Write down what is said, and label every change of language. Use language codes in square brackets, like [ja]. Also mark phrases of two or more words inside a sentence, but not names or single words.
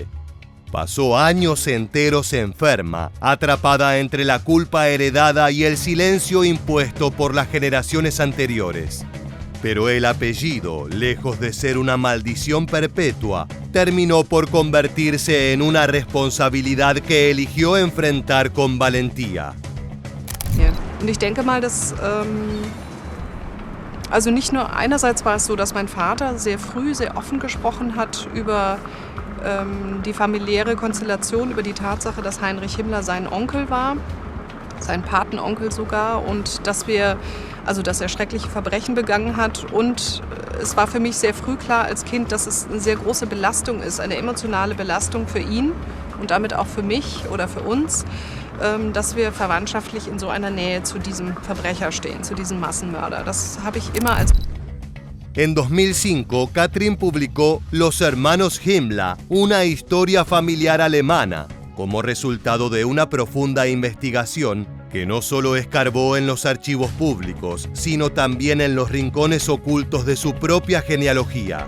[es] Pasó años enteros enferma, atrapada entre la culpa heredada y el silencio impuesto por las generaciones anteriores. Pero el apellido, lejos de ser una maldición perpetua, terminó por convertirse en una responsabilidad que eligió enfrentar con valentía. [de] Und ich denke mal, dass also nicht nur einerseits war es so, dass mein Vater sehr früh, sehr offen gesprochen hat über die familiäre Konstellation, über die Tatsache, dass Heinrich Himmler sein Onkel war, sein Patenonkel sogar, und dass er schreckliche Verbrechen begangen hat. Und es war für mich sehr früh klar als Kind, dass es eine sehr große Belastung ist, eine emotionale Belastung für ihn und damit auch für mich oder für uns, dass wir verwandtschaftlich in so einer Nähe zu diesem Verbrecher stehen, zu diesem Massenmörder. Das habe ich immer als... [es] En 2005, Katrin publicó Los Hermanos Himmler, una historia familiar alemana, como resultado de una profunda investigación que no solo escarbó en los archivos públicos, sino también en los rincones ocultos de su propia genealogía.